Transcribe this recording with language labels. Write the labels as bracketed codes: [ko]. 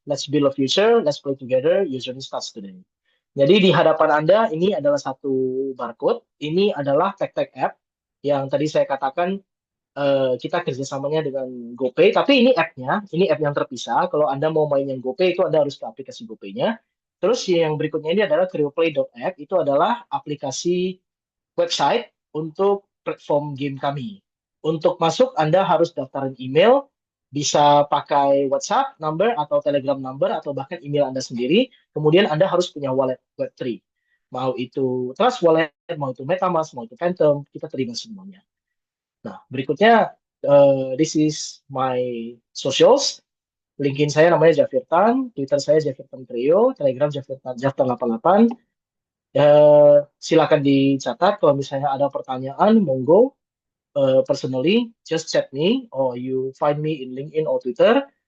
[en] Let's build a future, let's play together. Your journey starts today. [id] Jadi di hadapan Anda ini adalah satu barcode. Ini adalah tag-tag app yang tadi saya katakan kita kerjasamanya dengan GoPay. Tapi ini app yang terpisah. Kalau Anda mau main yang GoPay itu Anda harus ke aplikasi GoPay-nya. Terus yang berikutnya ini adalah CryoPlay.app. Itu adalah aplikasi website untuk platform game kami. Untuk masuk, Anda harus daftarin email, bisa pakai WhatsApp number atau Telegram number atau bahkan email Anda sendiri. Kemudian Anda harus punya wallet Web3. Mau itu Trust Wallet, mau itu MetaMask, mau itu Phantom, kita terima semuanya. Nah, berikutnya, [en] this is my socials. [id] LinkedIn saya namanya Jafirtan, Twitter saya Jafirtan Trio, Telegram Jafirtan 88. Silakan dicatat kalau misalnya ada pertanyaan, monggo. [en] Personally, just chat me or you find me in LinkedIn or Twitter.